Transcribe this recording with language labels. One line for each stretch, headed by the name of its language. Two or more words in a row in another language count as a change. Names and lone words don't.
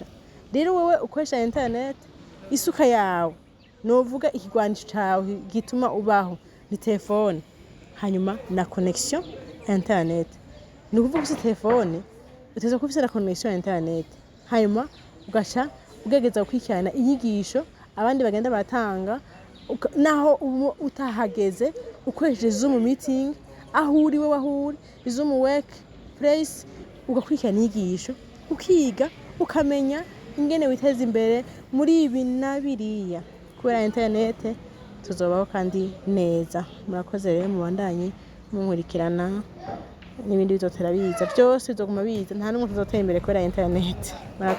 Rundi: Rero wewe ukoresha internet, isuka yawe novuga ikigwanisho cawe gituma ubaho ni telefone, hanyuma na
English: connection internet.
Rundi: Ni ukuvuga ufise telefone uteza kufise na
English: connection internet,
Rundi: hanyuma ugaca ugegeza gukurikirana inyigisho abandi bagenda batanga, naho utahageze ukoresheje Zoom meeting aho uri wewe aho uri,
English: Zoom work place,
Rundi: ugakurikirana inyigisho ukiga ukamenya ingene witeza imbere muri ibi na biriya. Kubera internet tuzobaho kandi neza. Murakoze rero mubandanye munkurikirana n'ibindi bizotera biza, byose bizoguma biza, nta n'umwe tuzotera imbere kubera internet.